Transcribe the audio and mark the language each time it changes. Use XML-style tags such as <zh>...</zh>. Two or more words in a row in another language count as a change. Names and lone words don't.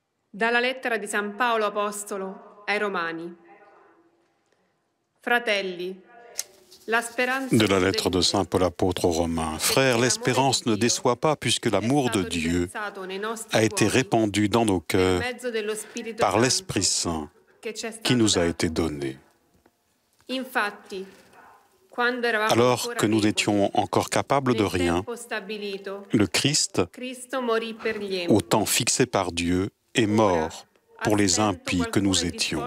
<it>Dalla lettera di San Paolo Apostolo ai Romani. Fratelli,</it> <fr>De la lettre de Saint Paul apôtre aux Romains. Frères, l'espérance ne déçoit pas puisque l'amour de Dieu a été répandu dans nos cœurs par l'Esprit Saint qui nous a été donné. Alors que nous n'étions encore capables de rien, le Christ, au temps fixé par Dieu, est mort pour les impies que nous étions.</fr>